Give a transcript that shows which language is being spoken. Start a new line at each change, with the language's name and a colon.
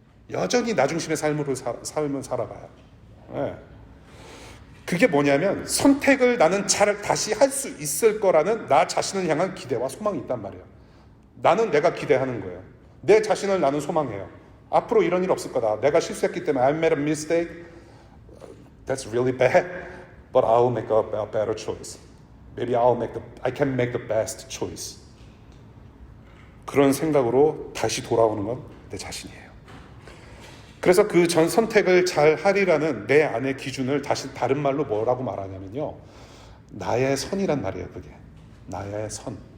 Korean: 여전히 나 중심의 삶을 살아가요. 네. 그게 뭐냐면 선택을 나는 잘 다시 할 수 있을 거라는 나 자신을 향한 기대와 소망이 있단 말이에요. 나는 내가 기대하는 거예요. 내 자신을 나는 소망해요. 앞으로 이런 일 없을 거다. 내가 실수했기 때문에
English: I made a mistake. That's really bad. But I'll make a better choice. Maybe I can make the best choice.
Korean: 그런 생각으로 다시 돌아오는 건 내 자신이에요. 그래서 그 전 선택을 잘 하리라는 내 안의 기준을 다시 다른 말로 뭐라고 말하냐면요. 나의 선이란 말이에요, 그게. 나의 선.